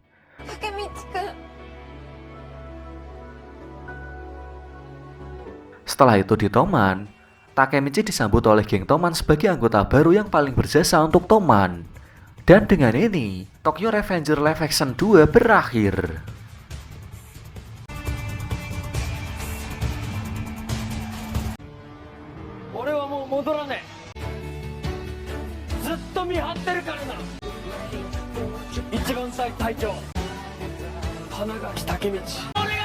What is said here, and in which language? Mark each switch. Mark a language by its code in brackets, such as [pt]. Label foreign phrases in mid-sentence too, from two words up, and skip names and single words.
[id] Setelah itu di Toman, Takemichi disambut oleh geng Toman sebagai anggota baru yang paling berjasa untuk Toman. Dan dengan ini, Tokyo Revenger Live Action 2 berakhir. [ja] 俺はもう戻らねえ。ずっと見張ってるからな。一番隊長、花垣武道。